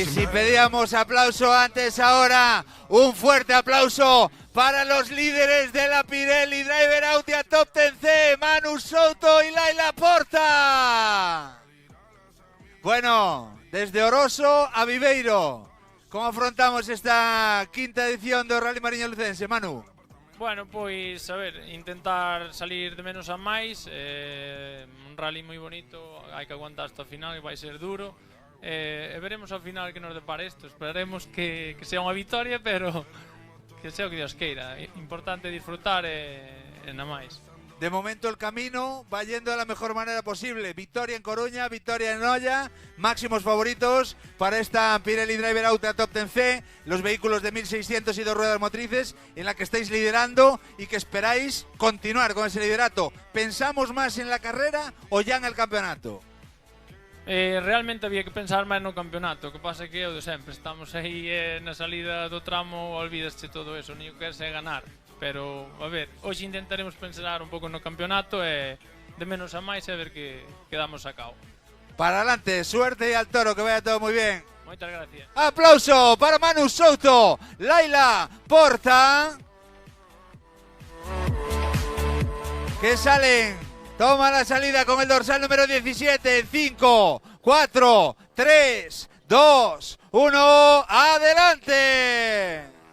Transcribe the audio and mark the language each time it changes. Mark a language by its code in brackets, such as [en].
[es] Y si pedíamos aplauso antes, ahora un fuerte aplauso para los líderes de la Pirelli Driver Auto Top 10C, Manu Souto y Laila Porta. Bueno, desde Oroso a Viveiro, ¿cómo afrontamos esta quinta edición do Rally Mariña Lucense, Manu? [gl] Bueno, pois, a ver, intentar salir de menos a máis, un rally moi bonito, hai que aguantar hasta o final, que vai ser duro, e veremos ao final que nos depara isto, esperaremos que sea unha victoria, pero que sea o que Dios queira, importante disfrutar e na máis. [es] De momento el camino va yendo de la mejor manera posible. Victoria en Coruña, victoria en Noia, máximos favoritos para esta Pirelli Driver Auto Top 10C, los vehículos de 1600 y 2 ruedas motrices, en la que estáis liderando y que esperáis continuar con ese liderato. ¿Pensamos más en la carrera o ya en el campeonato? [gl] Realmente había que pensar máis no campeonato, o que pasa é que é o de sempre, estamos aí na salida do tramo, olvídase todo eso, ni o que é ganar. Pero, a ver, hoxe intentaremos pensar un pouco no campeonato e de menos a máis e ver que damos a cabo. [es] Para adelante, suerte y al toro, que vaya todo muy bien. [gl] Moitas gracias. [es] Aplauso para Manu Souto, Laila Porta, que salen, toma la salida con el dorsal número 17 en 5, 4, 3, 2, 1, ¡adelante!